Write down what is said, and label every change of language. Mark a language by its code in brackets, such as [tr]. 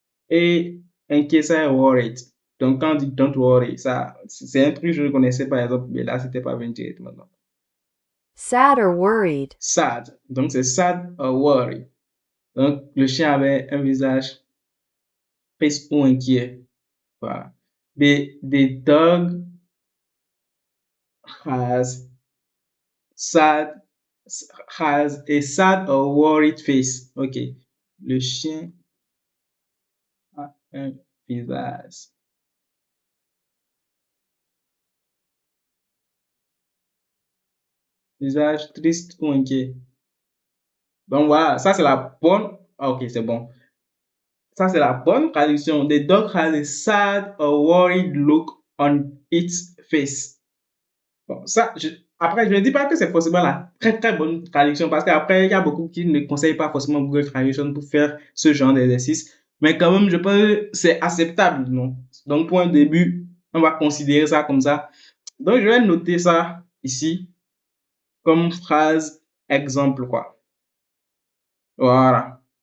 [fr] Et inquiet, ça est worried. Donc, quand on dit [en] don't worry, [fr] ça, c'est un truc que je ne connaissais par exemple, mais là, c'était pas venu directement. Non. [en] Sad or worried. [fr] Sad. Donc, c'est sad or worried. Donc, le chien avait un visage triste ou inquiet. Voilà. [en] The dog has sad, has a sad or worried face. [fr] OK. Le chien a un visage Visage triste ou inquiet. Donc voilà, ça c'est la bonne. Ah, ok, c'est bon. Ça c'est la bonne traduction. [en] The dog has a sad or worried look on its face. [fr] Bon, ça, après, je ne dis pas que c'est forcément la très très bonne traduction parce qu'après, il y a beaucoup qui ne conseillent pas forcément Google Traduction pour faire ce genre d'exercice. Mais quand même, je pense que c'est acceptable, non? Donc, pour un début, on va considérer ça comme ça. Donc, je vais noter ça ici comme phrase exemple, quoi. Voilà.